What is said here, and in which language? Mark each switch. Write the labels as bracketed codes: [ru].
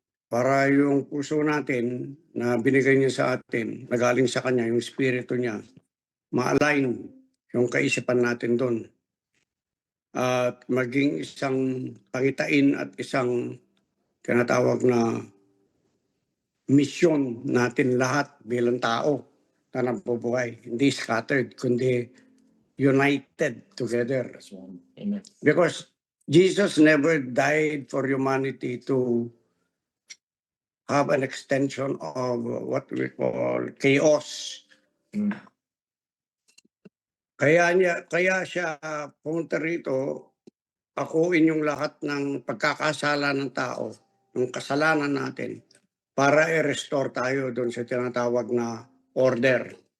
[tl] Para yung puso natin na binigay niya sa atin, nagaling sa Kanya, yung spirito niya, ma-align yung kaisipan natin doon. At maging isang pangitain at isang tinatawag na misyon natin lahat bilang tao na nabubuhay. Hindi scattered, kundi [en] united together. Amen. Because Jesus never died for humanity to have an extension of what we call chaos. Mm. [tl] Kaya siya pumunta rito, akuin yung lahat ng pagkakasala ng tao, yung kasalanan natin, para i-restore tayo doon sa tinatawag na order.